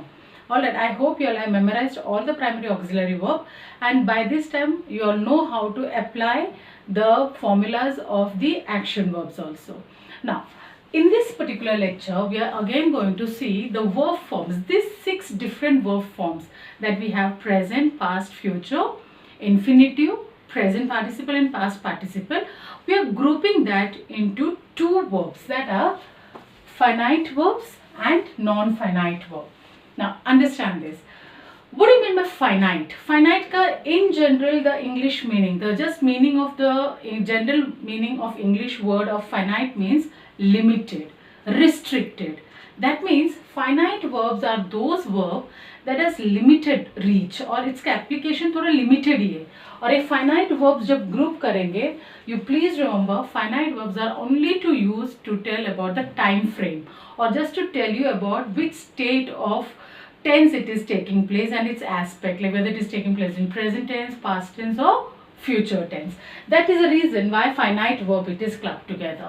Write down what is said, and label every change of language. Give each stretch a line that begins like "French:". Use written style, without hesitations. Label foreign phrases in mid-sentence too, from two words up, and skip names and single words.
English: Alright, I hope you all have memorized all the primary auxiliary verb, and by this time you all know how to apply the formulas of the action verbs also. Now, in this particular lecture, we are again going to see the verb forms. These 6 different verb forms that we have: present, past, future, infinitive, present participle and past participle. We are grouping that into 2 verbs, that are finite verbs and non-finite verbs. Now understand this. What do you mean by finite? Finite ka in general the English meaning, the just meaning of the general meaning of English word of finite means limited, restricted. That means finite verbs are those verbs that has limited reach,
Hindi: और इसका application थोड़ा limited ही है. और एक
English: finite verbs
Hindi: जब group करेंगे,
English: you please remember finite verbs are only to use to tell about the time frame or just to tell you about which state of tense it is taking place and its aspect, like whether it is taking place in present tense, past tense or future tense. That is the reason why finite verb it is clubbed together.